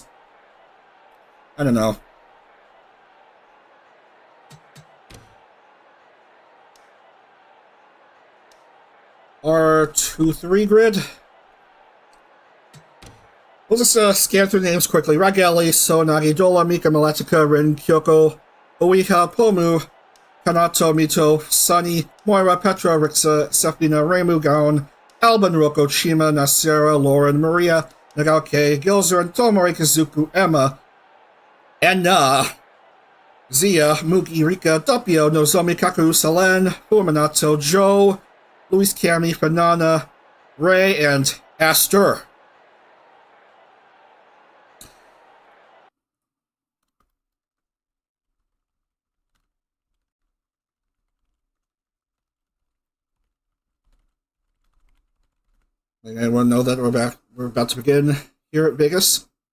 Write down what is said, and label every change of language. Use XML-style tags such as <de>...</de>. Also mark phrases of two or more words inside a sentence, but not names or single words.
<en>I don't know. R23 grid. We'll just scan through the names quickly. Ragali, Sonagi, Dola, Mika, Malatika, Rin, Kyoko, Oiha, Pomu, Kanato, Mito, Sunny, Moira, Petra, Rixa, Sefina, Reimu, Gaon, Alban, Roko, Chima, Nasera, Lauren, Maria, Nagaoke, Gilzer, and Tomori, Kazuku, Emma, Enna, Zia, Mugi, Rika, Doppio, Nozomi, Kaku, Selen, Fuminato, Joe, Luis Cami, Fanana, Ray, and Aster. Anyone know that we're about to begin here at Vegas?</en>